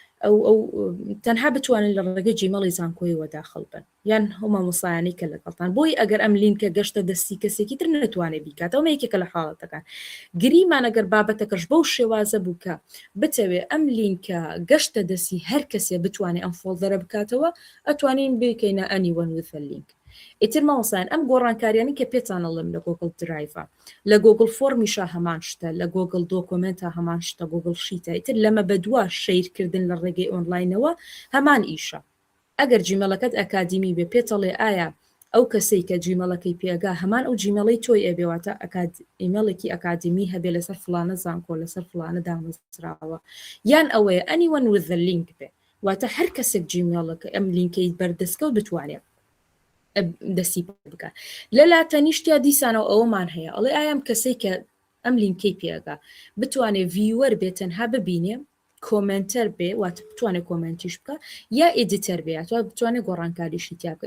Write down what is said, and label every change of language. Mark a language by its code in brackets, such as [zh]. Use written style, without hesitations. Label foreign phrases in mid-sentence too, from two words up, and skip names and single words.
[ckb] ئەو تەنها بتوانن لە ڕێگەی جیمەڵی زانکۆیەوە داخڵ بن یان هەمە مۆسایانی کە لەگەڵتان بۆی ئەگەر ئەم لینکە گەشتە دەستی کەسێکی تر نەتوانێت بیکاتەوە یەکێکە لە حاڵەتەکان گریمان ئەگەر بابەتەکەش بەو شێوازە بووکە بتەوێ ئەم لینکە گەشتە دەستی هەر کەسێ بتوانێت ئەم فۆڵدەرە بکاتەوە ئەتوانین بکەینە [en] anyone with a link. [ckb] ئیتر ماوەسان ئەم گۆڕانکاریانی کە پێتانەڵم لە گۆگڵ درایڤە لە گۆگڵ فۆرمیشە هەمان شتە لە گۆگڵ دۆکۆمنتە هەمان شتە گۆگڵ شیتە ئیتر لەمە بەدووە شەیرکردن لە ڕێگەی ئۆنلاینەوە هەمان ئیشە ئەگەر جیمەڵەکەت ئەکادیمی بێ پێتەڵێ ئایا ئەو کەسەی کە جیمەڵەکەی پێگا هەمان ئەو جیمەڵی تۆی ئەبێواتە ئیمەڵێکی ئەکادمی هەبێ لەسەر فلانە زانکۆ لەسەر فلانە دامەزراوە یان ئەوەیە [en] anyone with the link [ckb] بێ واتە هەر کەسێک جیمەڵەکە ئەم لینکەی بەردەستکەوت بتوانێت دەستی بکە لەلا تەنیشتیا دیسانەوە ئەوەمان هەیە ئەڵێ ئایم کەسەی کە ئەم لینکەی پێگا بتوانێت ڤیوەر بێت تەنها ببینێ کۆمنتەر بێ واتە بتوانێت کۆمنتیش بکە یا ئێدیتەر بێ تو بتوانێت گۆڕانکاریشی تیا بکە